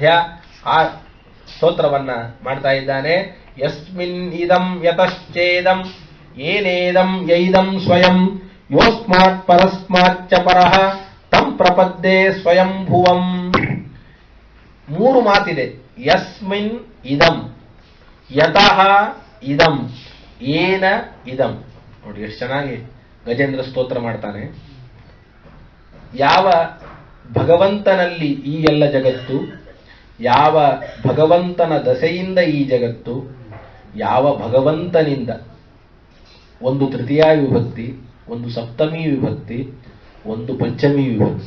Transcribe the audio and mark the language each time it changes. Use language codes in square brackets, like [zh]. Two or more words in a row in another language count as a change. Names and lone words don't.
[kn] ಆ ಸ್ತೋತ್ರವನ್ನ ಮಾಡ್ತಾ ಇದ್ದಾನೆ. [sa] ಯಸ್ಮಿನ್ ಇದಂ ಯತಶ್ಚೇದಂ ಏನೇದಂ ಯೈದಂ ಸ್ವಯಂ ಯೋಸ್ಮಾತ್ ಪರಸ್ಮಾಚ್ಚ ಪರಃ ತಂ ಪ್ರಪದ್ಯೆ ಸ್ವಯಂಭುವಂ. [kn] ಮೂರು ಮಾತಿದೆ. [sa] ಯಸ್ಮಿನ್ ಇದಂ, ಯತಃ ಇದಂ, ಏನ ಇದಂ. [kn] ನೋಡಿ ಎಷ್ಟು ಚೆನ್ನಾಗಿ ಗಜೇಂದ್ರ ಸ್ತೋತ್ರ ಮಾಡ್ತಾನೆ. ಯಾವ ಭಗವಂತನಲ್ಲಿ ಈ ಎಲ್ಲ ಜಗತ್ತು, ಯಾವ ಭಗವಂತನ ದಸೆಯಿಂದ ಈ ಜಗತ್ತು, ಯಾವ ಭಗವಂತನಿಂದ, ಒಂದು ತೃತೀಯ ವಿಭಕ್ತಿ, ಒಂದು ಸಪ್ತಮಿ ವಿಭಕ್ತಿ, ಒಂದು ಪಂಚಮಿ ವಿಭಕ್ತಿ.